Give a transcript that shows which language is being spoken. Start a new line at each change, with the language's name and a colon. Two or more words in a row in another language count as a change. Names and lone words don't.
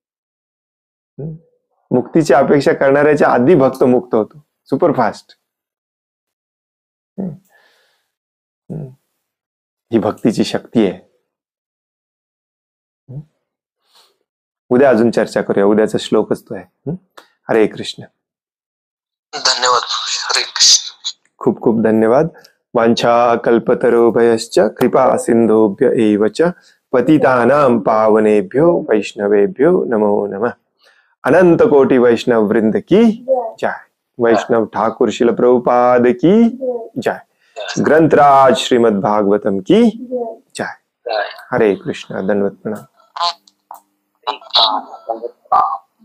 Marathi: मुक्तीची अपेक्षा करणाऱ्याच्या आधी भक्त मुक्त होतो, सुपरफास्ट. ही भक्तीची शक्ती आहे. उद्या अजून चर्चा करूया, उद्याचा श्लोकच तो आहे. हरे कृष्ण. धन्यवाद. हरे कृष्ण. खूप खूप धन्यवाद.
Sanskrit: वांछा कल्पतरुभयश्च कृपा सिंधुभ्य एव च पतितानां पावनेभ्यो वैष्णवेभ्यो नमो नमः.
Hindi: अनंत कोटि वैष्णव वृंद की जय. वैष्णव ठाकुर शिल प्रभुपाद की जय. ग्रंथराज श्रीमद् भागवतम की जय.
Marathi: हरे कृष्ण. धन्यवाद. प्रणाम.